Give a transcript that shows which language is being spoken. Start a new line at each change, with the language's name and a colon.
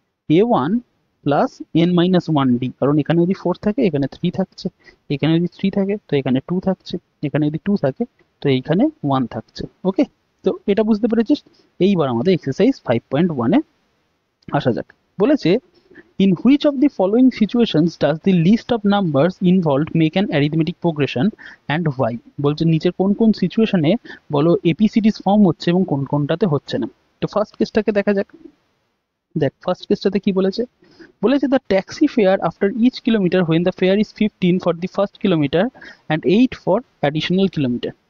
Bangla: A1 plus N minus 1D, কারণ এখানে যদি 4 থাকে এখানে 3 থাকছে, এখানে যদি 3 থাকে তো এখানে 2 থাকছে, এখানে যদি 2 থাকে তো এইখানে 1 থাকছে। ওকে, তো এটা বুঝতে পেরেছিস? এইবার আমাদের এক্সারসাইজ 5.1 এ আসা যাক। বলেছে
English: in which of the following situations does the list of numbers involved make an arithmetic progression and why?
Bangla: বলছে নিচের কোন কোন সিচুয়েশনে বলো এপি সিরিজ ফর্ম হচ্ছে এবং কোন কোনটাতে হচ্ছে না। তো ফার্স্ট কেসটাকে দেখা যাক। দেখ ফার্স্ট কেসটাতে কি বলেছে, বলেছে
English: The taxi fare after each kilometre when the fare is 15 for the first kilometre and 8 for additional kilometre.